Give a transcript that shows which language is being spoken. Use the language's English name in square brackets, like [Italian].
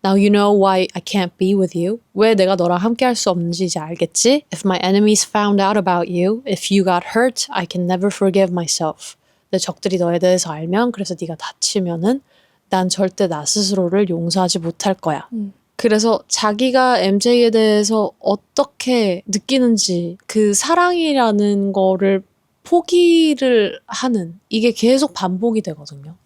[English] Now you know why I can't be with you. [Korean] 왜 내가 너랑 함께 할 수 없는지 이제 알겠지? [English] If my enemies found out about you, if you got hurt, I can never forgive myself. [Korean] 내 적들이 너에 대해서 알면 그래서 네가 다치면은 난 절대 나 스스로를 용서하지 못할 거야. 그래서 자기가 MJ에 대해서 어떻게 느끼는지 그 사랑이라는 거를 포기를 하는 이게 계속 반복이 되거든요.